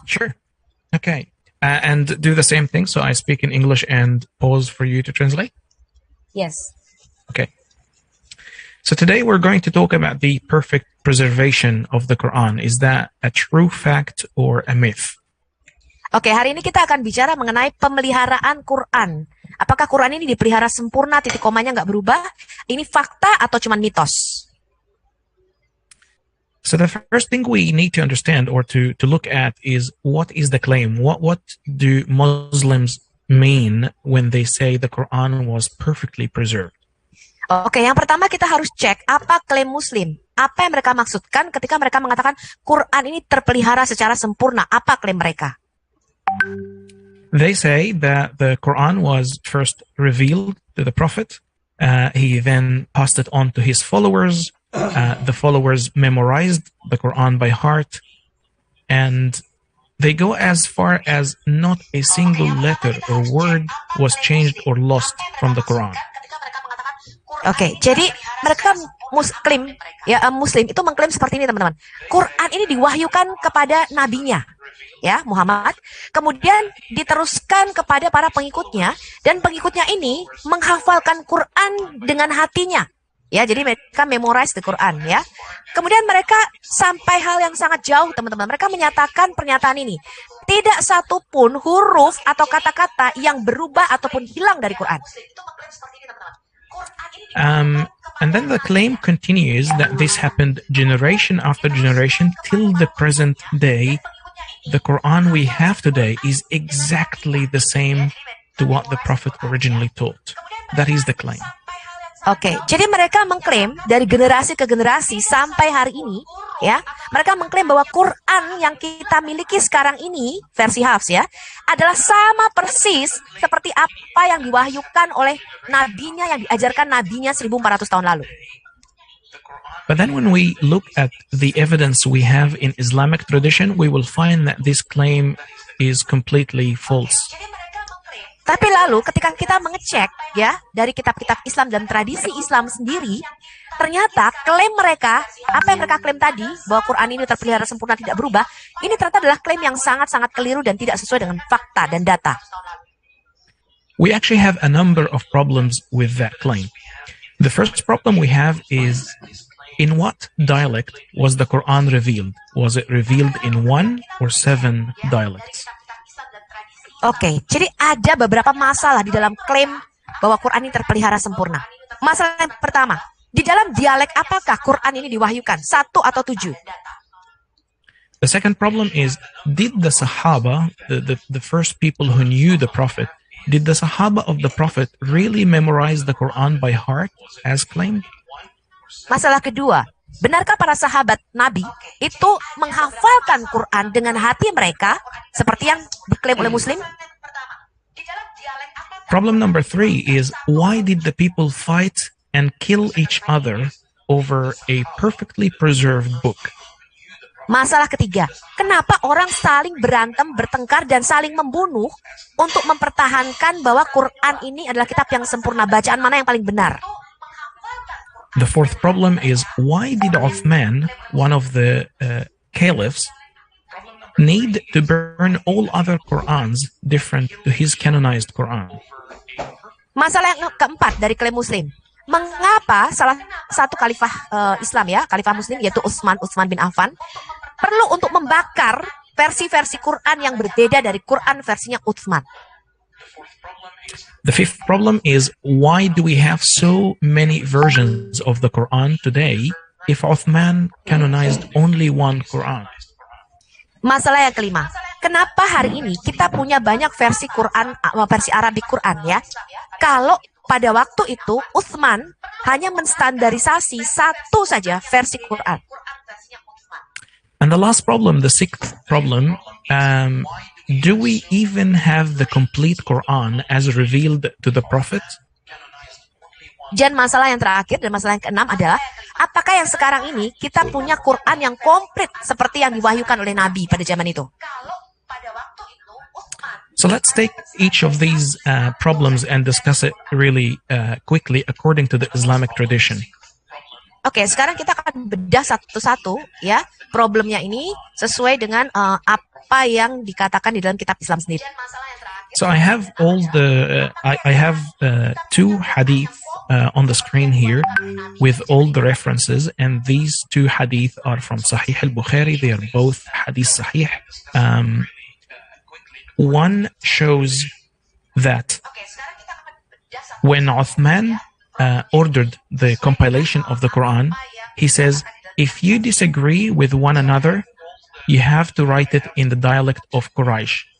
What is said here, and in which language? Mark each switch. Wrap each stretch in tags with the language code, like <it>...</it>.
<en>Sure. Okay. And do the same thing. So I speak in English and pause for you to translate. Yes. Okay. So today we're going to talk about the perfect preservation of the Quran. Is that a true fact or a myth?</en> <id>Oke, hari ini kita akan bicara mengenai pemeliharaan Quran. Apakah Quran ini dipelihara sempurna, titik komanya nggak berubah? Ini fakta atau cuma mitos?</id> <en>So the first thing we need to understand or to look at is what is the claim? What do Muslims mean when they say the Quran was perfectly preserved?</en> <id>Oke, yang pertama kita harus cek apa klaim Muslim. Apa yang mereka maksudkan ketika mereka mengatakan Quran ini terpelihara secara sempurna? Apa klaim mereka?</id> <en>They say that the Quran was first revealed to the Prophet. He then passed it on to his followers. The followers memorized the Quran by heart. And they go as far as not a single letter or word was changed or lost from the Quran.</en> <id>Oke, jadi mereka Muslim itu mengklaim seperti ini teman-teman. Quran ini diwahyukan kepada nabinya, ya Muhammad. Kemudian diteruskan kepada para pengikutnya dan pengikutnya ini menghafalkan Quran dengan hatinya. Ya, jadi mereka</id> <en>memorize the Quran</en> <id>ya. Kemudian mereka sampai hal yang sangat jauh teman-teman. Mereka menyatakan pernyataan ini. Tidak satu pun huruf atau kata-kata yang berubah ataupun hilang dari Quran.</id> <en>And then the claim continues that this happened generation after generation till the present day. The Quran we have today is exactly the same to what the Prophet originally taught. That is the claim.</en> <id>Oke, jadi mereka mengklaim dari generasi ke generasi sampai hari ini, ya, mereka mengklaim bahwa Quran yang kita miliki sekarang ini, versi Hafs ya, adalah sama persis seperti apa yang diwahyukan oleh nabinya, yang diajarkan nabinya 1400 tahun lalu.</id> <en>But then when we look at the evidence we have in Islamic tradition, we will find that this claim is completely false.</en> <id>Tapi lalu ketika kita mengecek ya dari kitab-kitab Islam dan tradisi Islam sendiri, ternyata klaim mereka, apa yang mereka klaim tadi, bahwa Quran ini terpelihara sempurna tidak berubah, ini ternyata adalah klaim yang sangat-sangat keliru dan tidak sesuai dengan fakta dan data.</id> <en>We actually have a number of problems with that claim. The first problem we have is, in what dialect was the Quran revealed? Was it revealed in 1 or 7 dialects?</en> <id>Oke, jadi ada beberapa masalah di dalam klaim bahwa Quran ini terpelihara sempurna. Masalah yang pertama, di dalam dialek apakah Quran ini diwahyukan? 1 atau 7?</id> <en>The second problem is, did the Sahaba, the first people who knew the Prophet, did the Sahaba of the Prophet really memorize the Quran by heart as claimed?</en> <id>Masalah kedua, benarkah para sahabat Nabi itu menghafalkan Quran dengan hati mereka seperti yang diklaim oleh Muslim?</id> <en>Problem number 3 is, why did the people fight and kill each other over a perfectly preserved book?</en> <id>Masalah ketiga, kenapa orang saling berantem, bertengkar, dan saling membunuh untuk mempertahankan bahwa Quran ini adalah kitab yang sempurna, bacaan mana yang paling benar?</id> <en>The fourth problem is, why did Uthman, one of the caliphs, need to burn all other Qurans different to his canonized Quran?</en> <id>Masalah yang keempat dari klaim Muslim, mengapa salah satu khalifah Islam ya, khalifah Muslim yaitu Utsman bin Affan, perlu untuk membakar versi-versi Quran yang berbeda dari Quran versinya Utsman?</id> <en>The fifth problem is, why do we have so many versions of the Quran today if Uthman canonized only one Quran?</en> <id>Masalah yang kelima, kenapa hari ini kita punya banyak versi Quran, versi Arabik Quran ya? Kalau pada waktu itu Utsman hanya menstandarisasi satu saja versi Quran.</id> <en>And the last problem, the sixth problem, do we even have the complete Quran as revealed to the Prophet?</en> <id>Dan masalah yang terakhir dan masalah yang keenam adalah, apakah yang sekarang ini kita punya Quran yang komplit seperti yang diwahyukan oleh Nabi pada zaman itu?</id> <en>So let's take each of these problems and discuss it really quickly according to the Islamic tradition.</en> <id>Oke, sekarang kita akan bedah satu-satu ya problemnya ini sesuai dengan apa yang dikatakan di dalam kitab Islam sendiri.</id> <en>So I have all the I have two hadith on the screen here with all the references, and these two hadith are from Sahih al-Bukhari. They are both hadith sahih. One shows that when Uthman ordered the compilation of the Quran, he says, if you disagree with one another, you have to write it in the dialect of Quraysh.</en>